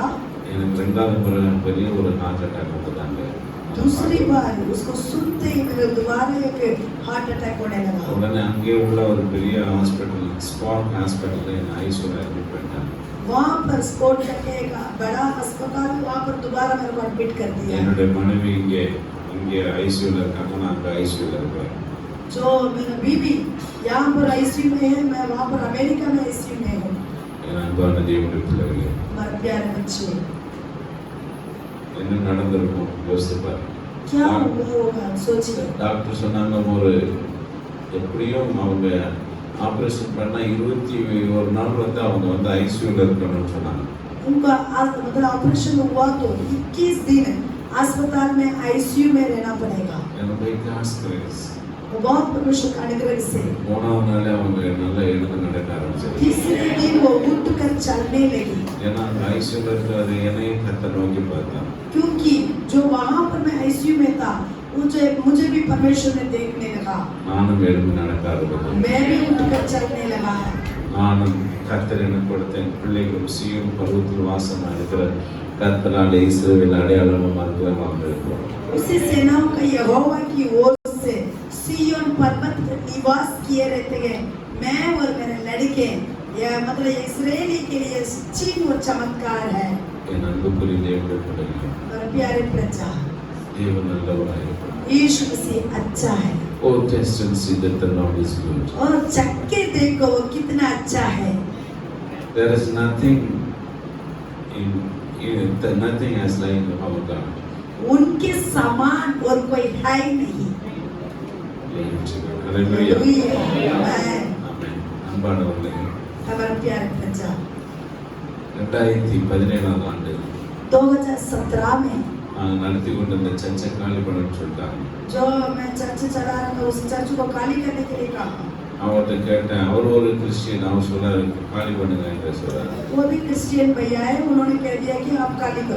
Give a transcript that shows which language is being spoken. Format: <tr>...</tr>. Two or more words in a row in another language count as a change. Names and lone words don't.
<ta>எனக்கு ரெண்டாவது முறை பெரிய ஒரு</ta> <en>heart attack</en> <ta>வந்ததாங்க.</ta> <hi>दूसरी बार उसको सुनते ही मेरे दोबारा एक</hi> <en>heart attack</en> <hi>होने लगा।</hi> <ta>உடனே அங்கே உள்ள ஒரு பெரிய</ta> <en>hospital spot hospital</en> <ta>ஐசியூல அட்மிட் பண்ணிட்டாங்க.</ta> <hi>वहाँ पर स्पॉट करके एक बड़ा अस्पताल, वहाँ पर दोबारा मेरे को एडमिट कर दिया।</hi> <ta>என்னுடைய மனைவி இங்கே ஐசியூல இருக்காங்க, நான் அங்கே ஐசியூல இருக்கேன்.</ta> <hi>जो मेरा बीवी यहाँ पर आईसीयू में है, मैं वहाँ पर अमेरिका में आईसीयू में हूँ।</hi> <ta>என் அன்பான தேவனுடைய பிள்ளைகளே,</ta> <hi>हमारे प्यारे बच्चे,</hi> <ta>என்ன நடந்திருக்கும் யோசித்து பாருங்க.</ta> <hi>क्या हुआ होगा सोचिए।</hi> <ta>டாக்டர் சொன்னாங்க ஒரு எப்படியும் அவங்க ஆப்ரேஷன் பண்ணா 21 நாள் வந்து அவங்க வந்து ஐசியூல இருக்கணும்னு சொன்னாங்க.</ta> <hi>उनका मतलब ऑपरेशन हुआ तो 21 दिन अस्पताल में आईसीयू में रहना पड़ेगा।</hi> <ta>என்னுடைய</ta> <en>God's grace</en> <hi>वो बहुत परमेश्वर का अनुग्रह से</hi> <ta>மூணாவது நாளே அவங்க நல்லா எழுந்து நடக்க ஆரம்பிச்சாங்க.</ta> <hi>तीसरे दिन वो उठकर चलने लगी,</hi> <ta>ஏன்னா அந்த ஐசியூல இருக்கிறது என்னையும் கத்த நோக்கி பார்த்தாங்க.</ta> <hi>क्योंकि जो वहाँ पर मैं आईसीयू में था मुझे भी परमेश्वर ने देखने लगा।</hi> <ta>நானும் எழுந்து நடக்க ஆரம்பிச்சேன்.</ta> <hi>मैं भी उठकर चलने लगा।</hi> <ta>நானும் கர்த்தர் எனக்கு கொடுத்த என் பிள்ளைகளும் சீயோன் பர்வதத்தில் வாசமாக இருக்கிற கர்த்தராலே இஸ்ரவேல் அடையாளமாக இருக்கிறோம்.</ta> <hi>उसी सेनाओं का यहोवा की ओर से सिय्योन पर्वत पर निवास किए रहते हैं, मैं और मेरे लड़के, यह मतलब इस्राएली के लिए चिन्ह और चमत्कार है।</hi> <ta>என் அன்புக்குரிய தேவனுடைய பிள்ளைகளே,</ta> <hi>और प्यारे प्रजा,</hi> <ta>தேவன் நல்லவராக இருக்கிறார்.</ta> <hi>यीशु मसीह अच्छा है।</hi> <en>Oh, taste and see that the Lord is good.</en> <hi>और चक्के देखो वो कितना अच्छा है।</hi> <en>There is nothing nothing as like our God.</en> <hi>उनके समान और कोई है ही नहीं। Hallelujah. Amen.</hi> <ta>Amen. அன்பானவர்களே,</ta> <hi>हमारे प्यारे प्रजा,</hi> <ta>2017 ஆண்டு</ta> <hi>2017 में</hi> <ta>நாங்கள் நடத்தி கொண்டிருந்த சர்ச்சை காலி பண்ணணும்னு சொல்லிட்டாங்க.</ta> <hi>जो मैं चर्च चला रहा था उस चर्च को खाली करने के लिए कहा।</hi> <ta>அவர்கிட்ட கேட்டேன், அவர் ஒரு கிறிஸ்டியன், அவர் சொல்றாரு காலி பண்ணுங்க என்று சொல்றாரு.</ta> <hi>वो भी क्रिश्चियन भैया है, उन्होंने कह दिया कि आप खाली करो।</hi>